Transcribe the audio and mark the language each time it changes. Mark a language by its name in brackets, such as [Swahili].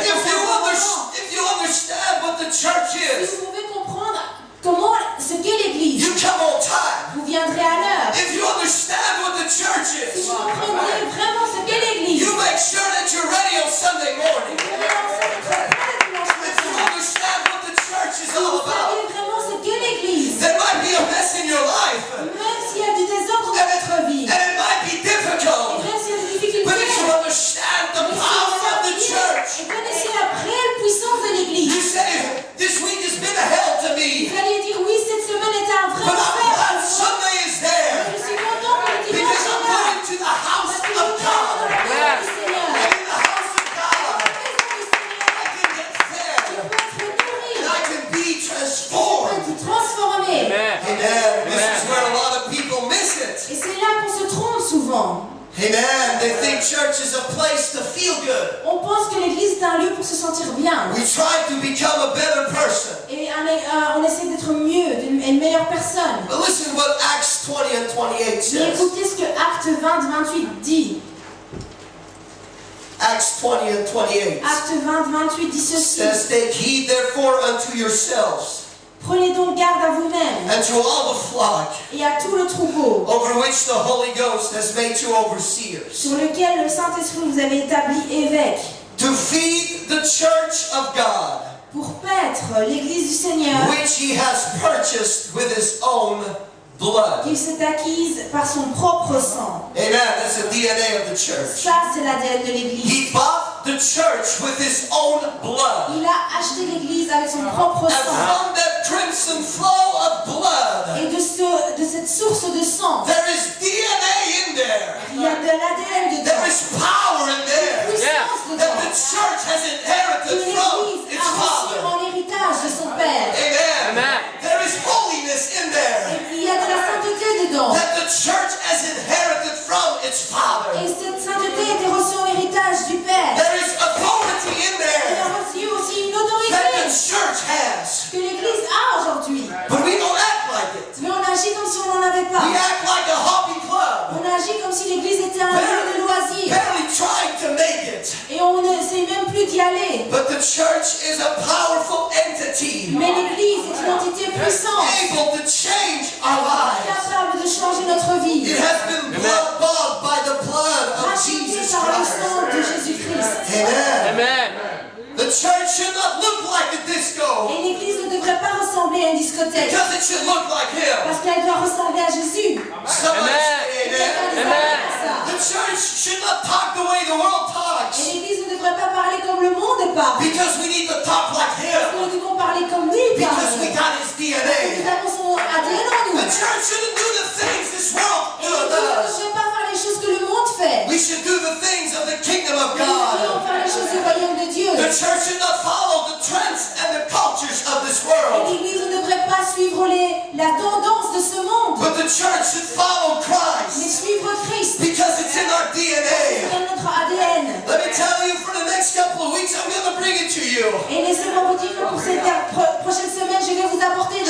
[English] If you understand what the church [French] Si [English] is, [French] vous pouvez comprendre ce qu'est l'Église, [English] you come on time. [French] vous viendrez à l'heure. [English] If you understand what the church [French] Si [English] is, [French] vous comprenez vraiment ce qu'est l'Église, [English] you make sure that you're ready on Sunday morning. [French] vous allez lancer votre pas le dimanche [English] If you [French] matin. [English] understand what the church is [French] Si vous [English] all about, [French] savez vraiment ce qu'est l'Église, [English] there might be a mess in your life, [French] même s'il y a du désordre dans votre vie, [English] and it might be [French] et [English] difficult, [French] même s'il y a des [English] but [French] difficultés, [English] if you understand the power of the church, [French] et connaissez la réelle puissance de [English] you [French] l'Église, [English] say, this week has been a hell to me, [French] vous allez dire oui, cette semaine était un vrai [English] but I'm glad [French] enfer. [English] Sunday is there, [French] Je suis content que le dimanche [English] because I'm [French] est là. [English] going to the house [French] Parce que [English] of [French] je vais dans [English] God. [French] la maison du Seigneur. [English] And in the house of God, [French] Dans la maison du Seigneur, [English] I can get fed, [French] je peux être nourri, [English] and I can be [French] je peux [English] transformed. [French] être transformé. [English] Amen. [French] Amen. [English] This is where a lot of people miss it. [French] Et c'est là qu'on se trompe souvent. [English] Amen. They think church is a place to feel good. [French] On pense que l'église est un lieu pour se sentir bien. [English] We try to become a better person. [French] Et on essaie d'être mieux, une meilleure personne. [English] But listen what Acts 20 and 28 [French] Mais [English] says. [French] écoutez ce que Acte 20-28 dit. [English] Acts 20 and 28 [French] Acte 20-28 dit ceci. [English] says, take heed therefore unto yourselves [French] Prenez donc garde à vous-même [English] and to all the flock [French] et à tout le troupeau [English] over which the Holy Ghost has made you overseers, [French] sur lequel le Saint-Esprit vous avait établi évêque [English] to feed the church of God, [French] pour paître l'église du Seigneur [English] which he has purchased with his own blood. [French] qu'il s'est acquise par son propre sang. [English] Amen. That's the DNA of the church. [French] Ça, c'est l'ADN de l'église. [English] He bought the church with his own blood. [French] Il a acheté l'église avec son propre [English] And [French] sang. [English] from that crimson flow of blood, [French] Et de cette source de sang, [English] there is DNA in there. [French] il y a de l'ADN dedans. [English] is power in there [French] Puissance [English] that the [French] dedans. [English] church has [French] Que [English] inherited from [French] l'église [English] its [French] a reçu [English] father. [French] en héritage de son père. [English] Amen. [French] Amen. [English] There is holiness in there [French] Et il y a de la sainteté dedans. [English] that the church has inherited from its father. [French] Et cette sainteté a été reçue en héritage du père. [English] There is authority in [French] Il [English] there [French] a reçu aussi une [English] that the [French] autorité [English] church has. [French] que l'église a aujourd'hui. [English] But we don't act like it. [French] Mais on agit comme si on n'en avait [English] We [French] pas. [English] act like a hobby club, [French] On agit comme si l'église était un lieu de loisirs. [English] barely trying to make it. [French] Et on ne sait même plus d'y aller. [English] But the church is a powerful entity, [French] Mais l'église est une entité puissante, [English] able to change our lives. [French] capable de changer notre vie. [English] It has been bought by the blood of [French] Rachetée [English] Jesus [French] par le [English] Christ. [French] sang de Jésus-Christ. [English] Amen. [French] Amen. [English] The church should not look like a disco [French] Et l'église ne devrait pas ressembler à une discothèque. [English] because it should look like Him. [French] Parce qu'elle doit ressembler à Jésus. [English] Somebody [French] Amen. [English] say [French] Quelqu'un [English] amen. [French] nous a [English] Amen. [French] dit ça. [English] The church should not talk the way the world [French] Et [English] talks [French] l'église ne devrait pas parler comme le monde parle. [English] because we need to talk like Him [French] Nous devons parler comme lui [English] because we [French] parle. [English] got His [French] Nous [English] DNA. [French] avons son ADN en nous. [English] The church shouldn't do the things this world [French] Et l'église ne [English] does. [French] devrait pas faire les choses que le monde fait. [English] We should do the things of the kingdom of [French] Nous devrions [English] God. [French] faire les choses du royaume de Dieu. [English] The church should not follow the trends and the cultures of this [French] Et [English] world, [French] l'église ne devrait pas suivre la tendance de ce monde, [English] but the church should follow [French] mais [English] Christ [French] suivre Christ. [English] because it's in our [French] C'est [English] DNA. [French] dans notre ADN. [English] Let me tell you, for the next couple of weeks, I'm going to bring it to you. [French] Et laissez-moi vous dire que pour cette prochaine semaine, je vais vous apporter des